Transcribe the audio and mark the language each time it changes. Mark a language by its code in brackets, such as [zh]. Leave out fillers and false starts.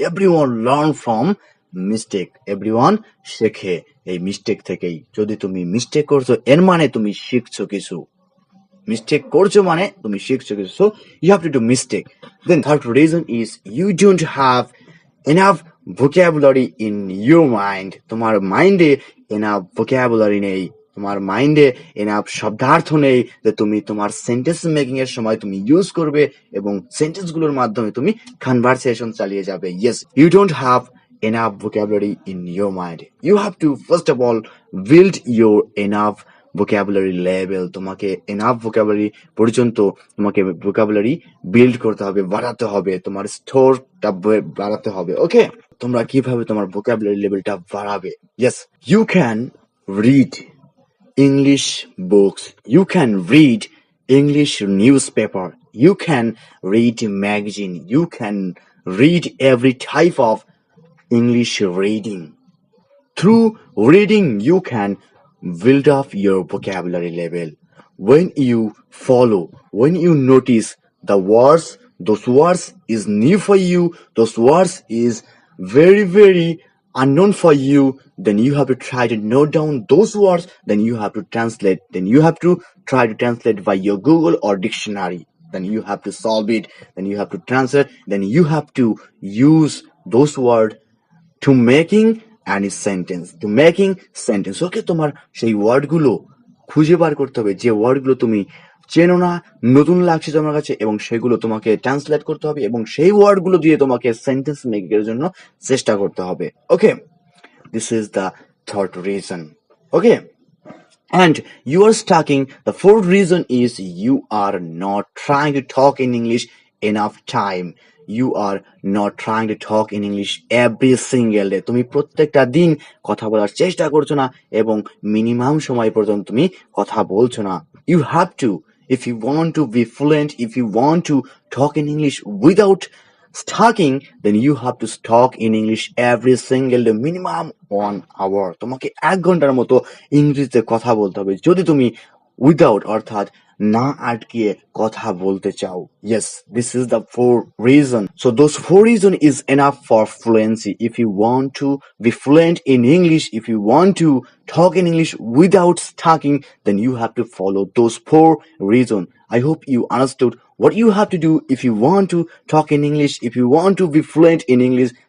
[en] Everyone learn from mistake. [bn] Everyone শেখে এই mistake থেকেই. যদি তুমি মিস্টেক করছো এর মানে তুমি শিখছো কিছু, মিস্টেক করছো মানে তুমি শিখছো কিছু. [en] So you have to do mistake. Then third reason is you don't have enough vocabulary in your mind. [bn] তোমার মাইন্ডে enough vocabulary নেই, তোমার মাইন্ডে এনাফ শব্দার্থ নেই যে তুমি তোমার সেন্টেন্স মেকিং এর সময় তুমি ইউজ করবে এবং সেন্টেন্স গুলোর মাধ্যমে তুমি কনভারসেশন চালিয়ে যাবে. [en] Yes, you don't have enough vocabulary in your mind. You have to first of all build your enough vocabulary level. [bn] তোমাকে enough vocabulary পর্যন্ত তোমাকে vocabulary বিল্ড করতে হবে, বাড়াতে হবে, তোমার স্টোরটা বাড়াতে হবে. ওকে, তোমরা কিভাবে তোমার vocabulary লেভেলটা বাড়াবে? [en] Yes, you can read English books, you can read English newspaper, you can read magazine, you can read every type of English reading. Through reading you can build up your vocabulary level. When you follow, when you notice the words, those words is new for you, those words is very unknown for you, then you have to try to note down those words, then you have to translate, then you have to try to translate by your Google or dictionary, then you have to solve it, then you have to translate, then you have to use those words to making any sentence, to making sentence. [bn] ওকে, তোমার সেই ওয়ার্ডগুলো খুঁজে বার করতে হবে, যে ওয়ার্ডগুলো তুমি চেনো না, নতুন লাগছে তোমার কাছে, এবং সেগুলো তোমাকে ট্রান্সলেট করতে হবে এবং সেই ওয়ার্ডগুলো দিয়ে তোমাকে সেন্টেন্স মেকিং এর জন্য চেষ্টা করতে হবে। [en] Okay, this is the third reason. Okay, and you are stucking. The fourth reason is you are not trying to talk in English enough time. You are not trying to talk in English every single day. [bn] তুমি প্রত্যেকটা দিন কথা বলার চেষ্টা করছো না এবং minimum সময় পর্যন্ত তুমি কথা বলছো না। [en] You have to, if you want to be fluent, if you want to talk in English without stucking, then you have to stock in English every single day, minimum 1 hour। [bn] তোমাকে 1 ঘন্টার মতো ইংরেজিতে কথা বলতে হবে যদি তুমি উইদাউট অর্থাৎ না আটকিয়ে কথা বলতে চাও। [en] Yes, this is the 4 reason. So those 4 reason is enough for fluency. If you want to be fluent in English, if you want to talk in English without stucking, then you have to follow those 4 reason. I hope you understood what you have to do if you want to talk in English, if you want to be fluent in English.